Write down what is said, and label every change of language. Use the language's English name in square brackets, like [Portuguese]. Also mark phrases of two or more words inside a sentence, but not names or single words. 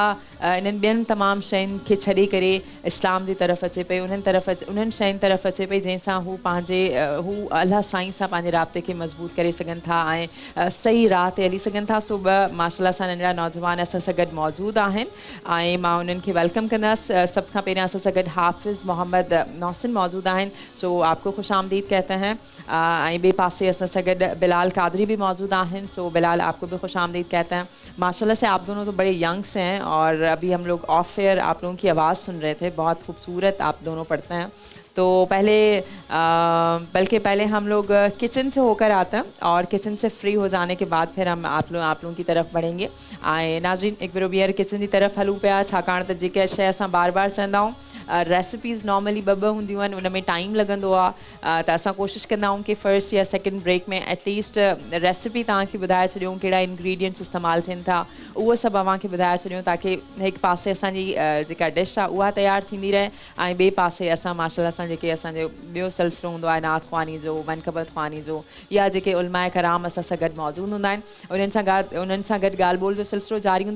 [Sindhi] इन्हनि ॿियनि तमामु शयुनि खे छॾे करे इस्लाम जी तरफ़ अचे पई उन्हनि शयुनि तरफ़ अचे पई जंहिंसां हू अल्लाह साईं सां पंहिंजे राब्ते खे मज़बूत करे सघनि था ऐं सही राह ते हली सघनि था सो ॿ माशाअल्लाह सां नंढड़ा नौजवान असां सां गॾु मौजूदु आहिनि ऐं मां उन्हनि खे वेलकम कंदसि सभ खां पहिरियां असां सां गॾु हाफ़िज़ मोहम्मद नौसिन मौजूदु आहिनि सो [Urdu] آپ کو خوش آمدید کہتے ہیں [Sindhi] ऐं ॿिए पासे असां सां गॾु बिलाल कादरी भी मौजूद आहिनि सो बिलाल [Urdu] آپ کو بھی خوش آمدید کہتے ہیں ماشاءاللہ سے آپ دونوں تو بڑے ینگز ہیں اور ابھی ہم لوگ [English] off air [Urdu] آپ لوگوں کی آواز سن رہے تھے بہت خوبصورت آپ دونوں پڑھتے ہیں تو پہلے بلکہ پہلے ہم لوگ کچن سے ہو کر آتے ہیں اور کچن سے فری ہو جانے کے بعد پھر ہم آپ لوگوں کی طرف بڑھیں گے. ناظرین ایک بار [Sindhi] ॿीहर किचन जी तरफ़ हलूं पिया छाकाणि त जेके शइ असां बार बार चवंदा आहियूं [English] recipes normally [Sindhi] ॿ हूंदियूं आहिनि उन में टाइम लॻंदो आहे त असां कोशिशि कंदा आहियूं कि फर्स्ट या [English] second break [Sindhi] में एटलीस्ट रेसिपी तव्हांखे ॿुधाए छॾियूं कहिड़ा इंग्रीडियंट्स इस्तेमालु थियनि था उहो सभु अव्हांखे ॿुधाए छॾियूं ताकी हिकु पासे असांजी जेका डिश आहे उहा तयारु थींदी रहे ऐं ॿिए पासे असां माशाल्लाह सां जेके असांजो ॿियो सिलसिलो हूंदो आहे नात ख़्वानी जो मनक़बत ख़्वानी जो या जेके उलमाए कराम असां सां गॾु मौजूदु हूंदा आहिनि उन्हनि सां गॾु ॻाल्हि ॿोल जो सिलसिलो जारी हूंदो.